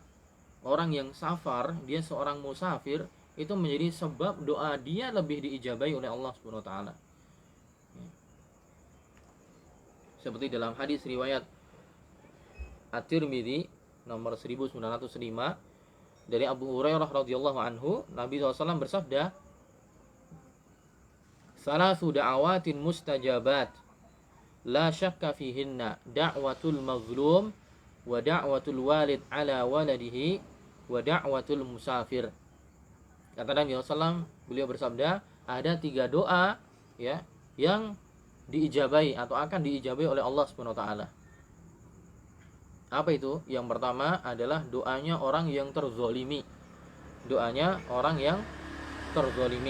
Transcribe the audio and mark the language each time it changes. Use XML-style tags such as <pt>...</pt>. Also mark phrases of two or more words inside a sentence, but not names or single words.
<id>Orang yang safar, dia seorang musafir, itu menjadi sebab doa dia lebih diijabahi oleh Allah</id> <ar>سبحانه وتعالى.</ar> <id>Seperti dalam hadis riwayat At-Tirmidzi nomor 1905 dari Abu Hurairah</id> <ar>رضي الله عنه,</ar> <id>Nabi SAW bersabda,</id> <ar>"ثلاث دعوات مستجابات لا شك فيهن دعوة المظلوم ودعوة الوالد على ولده ودعوة المسافر."</ar> <id>Kata Nabi SAW, beliau bersabda, ada 3 doa ya yang diijabai atau akan diijabai oleh Allah</id> <ar>سبحانه وتعالى.</ar> <id>Apa itu? Yang pertama adalah doanya orang yang terzolimi. Doanya orang yang terzolimi.</id>